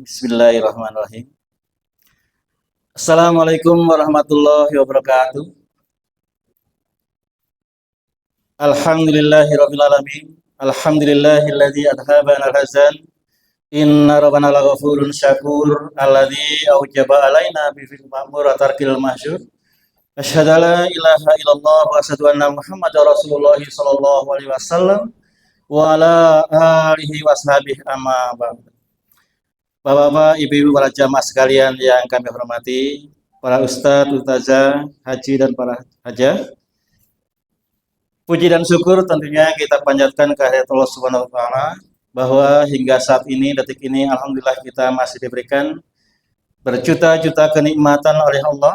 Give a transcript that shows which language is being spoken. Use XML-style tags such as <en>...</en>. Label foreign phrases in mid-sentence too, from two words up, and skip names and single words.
<ar>بسم الله الرحمن الرحيم. السلام عليكم ورحمة الله وبركاته. الحمد لله رب العالمين. الحمد لله الذي أذهب عنا الحزن. إن ربنا لغفور شكور الذي أوجب علينا بفعل المأمور وترك المحظور. أشهد أن لا إله إلا الله وأشهد أن محمدا رسول الله صلى الله عليه وسلم وعلى آله وصحبه أما بعد.</ar> <id>Bapak-bapak, ibu-ibu, para jamaah sekalian yang kami hormati, para ustadz, ustazah, haji dan para hajah. Puji dan syukur tentunya kita panjatkan kehadirat Allah</id> <ar>سبحانه وتعالى</ar> <id>bahwa hingga saat ini, detik ini, alhamdulillah kita masih diberikan berjuta-juta kenikmatan oleh Allah.</id>